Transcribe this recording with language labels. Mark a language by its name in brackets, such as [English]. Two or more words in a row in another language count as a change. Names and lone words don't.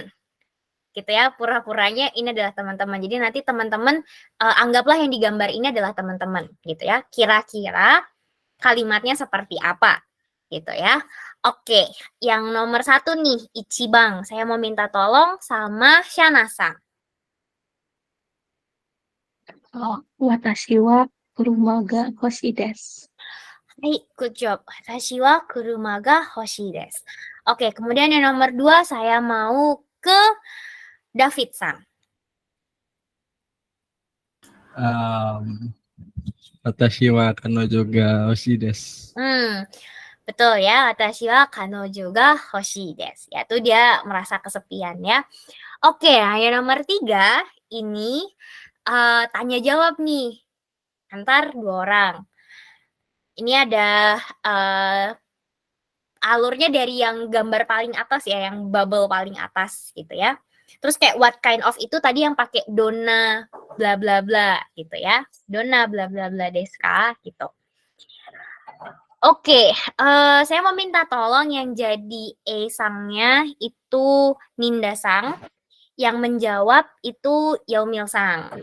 [Indonesian] Gitu ya, pura-puranya ini adalah teman-teman. Jadi nanti teman-teman anggaplah yang digambar ini adalah teman-teman gitu ya. Kira-kira kalimatnya seperti apa gitu ya. Oke, yang nomor 1 nih, Ichibang. Saya mau minta tolong sama Shana-san. [Japanese] 私は車が欲しいです。 Hai, [English] good job. [Japanese] 私は車が欲しいです. [Indonesian] Oke, kemudian yang nomor 2 saya mau ke David-san. [Japanese] 私は彼女が欲しいです. [Indonesian] Betul ya, [Japanese] 私は彼女が欲しいです. [Indonesian] Yaitu dia merasa kesepian ya. Oke, yang nomor 3 ini tanya jawab nih antar 2 orang. Ini ada alurnya dari yang gambar paling atas ya, yang bubble paling atas gitu ya. Terus kayak [English] what kind of [Indonesian] itu tadi yang pakai dona bla bla bla gitu ya. Dona bla bla bla [Japanese] ですか [Indonesian] gitu. Oke, saya mau minta tolong yang jadi E-sangnya itu Ninda-sang, yang menjawab itu Yaumil-sang.